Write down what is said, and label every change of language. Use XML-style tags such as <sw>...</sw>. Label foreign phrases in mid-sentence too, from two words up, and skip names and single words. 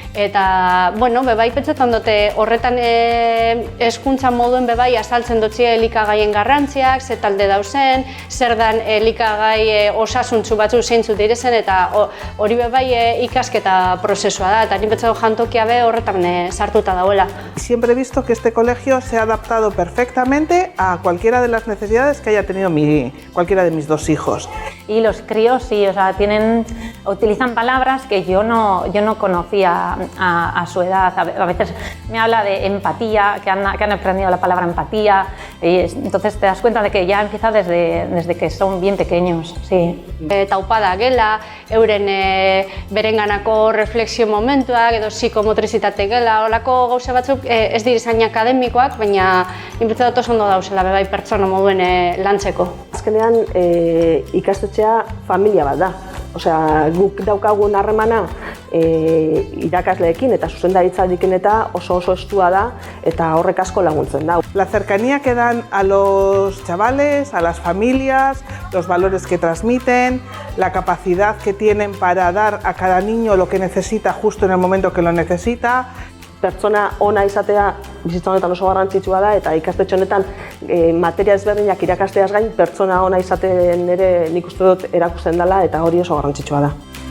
<eu>Eta, bai pentsetan dut horretan hezkuntza moduen bebai azaltzen dutzie elikagaien garrantziak, ze talde dauzen, zer dan elikagai osasuntzu batzu zeintzu direzen eta hori bebai ikasketa prozesua da, eta ni pentsetan jantokia be horretan sartuta dagoela.</eu> <es>Siempre he visto que este colegio se ha adaptado perfectamente a cualquiera de las necesidades que haya tenido cualquiera de mis dos hijos. Y los críos sí, o sea, utilizan palabras que yo no conocía a su edad. A veces me habla de empatía, que han aprendido la palabra empatía, y entonces te das cuenta de que ya empieza desde que son bien pequeños, sí.</es> <eu>Taupada gela, euren berenganako reflexio momentuak edo psikomotrizitate gela, holako gauza batzuk ez dira zain akademikoak, baina inbitza dut oso ondo dauzela bebai pertsona moduen lantzeko. Azkenean ikastetxea familia bat da. Osea, guk daukagun harremana irakasleekin eta zuzendaritzarekin eta oso estua da eta horrek asko laguntzen da.</eu> <es>La cercanía que dan a los chavales, a las familias, los valores que transmiten, la capacidad que tienen para dar a cada niño lo que necesita justo en el momento que lo necesita.</es> <eu>Pertsona ona izatea bizitza honetan oso garrantzitsua da eta ikastetxe honetan materia ezberdinak irakasteaz gain pertsona ona izaten ere nik uste dut erakusten dela eta hori oso garrantzitsua da.</eu>